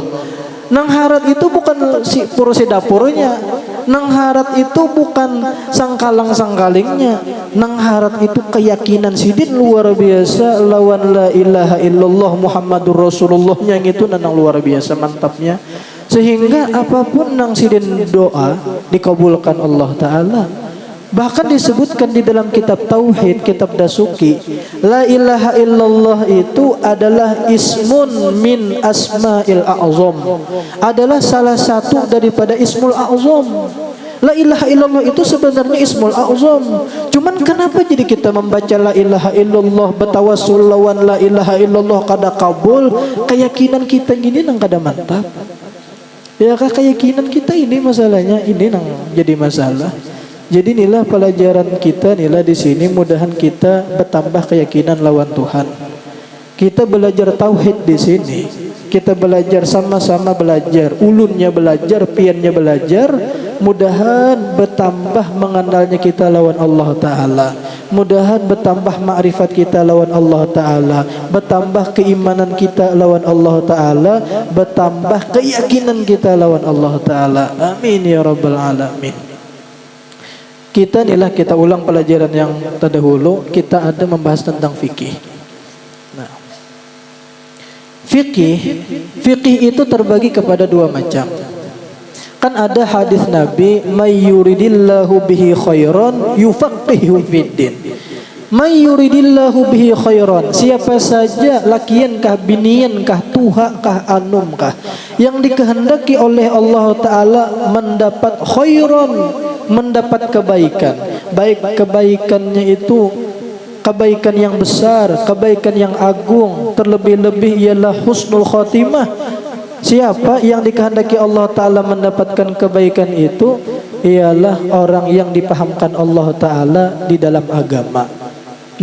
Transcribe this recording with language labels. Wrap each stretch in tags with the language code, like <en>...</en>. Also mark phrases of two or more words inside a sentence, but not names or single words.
<bjn>Nang harat itu bukan si purusi dapurnya, nang harat itu bukan sangkalang sangkalingnya, nang harat itu keyakinan sidin luar biasa lawan</bjn> <ar>لا إله إلا الله محمد رسول الله</ar> <bjn>yang itu nang luar biasa mantapnya. Sehingga apapun nang sidin doa dikabulkan Allah Ta'ala.</bjn> <id>Bahkan disebutkan di dalam kitab Tauhid, kitab Dasuki,</id> <ar>لا إله إلا الله</ar> <id>itu adalah</id> <ar>اسم من أسماء الأعظم.</ar> <id>Adalah salah satu daripada</id> <ar>اسم الأعظم. لا إله إلا الله</ar> <id>itu sebenarnya</id> <ar>اسم الأعظم.</ar> <bjn>Cuman kenapa jadi kita membaca</bjn> <ar>لا إله إلا الله</ar> <bjn>bertawassul lawan</bjn> <ar>لا إله إلا الله</ar> <bjn>kada kabul? Keyakinan kita gini nang kada mantap. Ya keyakinan kita ini masalahnya, ini nang jadi masalah. Jadi inilah pelajaran kita inilah di sini, mudahan kita bertambah keyakinan lawan Tuhan. Kita belajar tauhid di sini. Kita belajar sama-sama belajar, ulunnya belajar, piannya belajar. Mudahan bertambah mengenalnya kita lawan Allah Ta'ala. Mudahan bertambah ma'rifat kita lawan Allah Ta'ala. Bertambah keimanan kita lawan Allah Ta'ala. Bertambah keyakinan kita lawan Allah Ta'ala.</bjn> <ar>آمين يا رب العالمين.</ar> <id>Kita inilah kita ulang pelajaran yang terdahulu. Kita ada membahas tentang fikih. Nah, fikih itu terbagi kepada 2 macam. Kan ada hadis Nabi,</id> <ar>من يرد الله به خيرا يفقهه في الدين. من يرد الله به خيرا,</ar> <bjn>siapa saja lakian kah, binian kah, tuha kah, anum kah,</bjn> <id>yang dikehendaki oleh Allah Ta'ala mendapat khairan, mendapat kebaikan. Baik kebaikannya itu kebaikan yang besar, kebaikan yang agung, terlebih-lebih ialah</id> <ar>حسن الخاتمة.</ar> <id>Siapa yang dikehendaki Allah Ta'ala mendapatkan kebaikan itu ialah orang yang dipahamkan Allah Ta'ala di dalam agama.</id>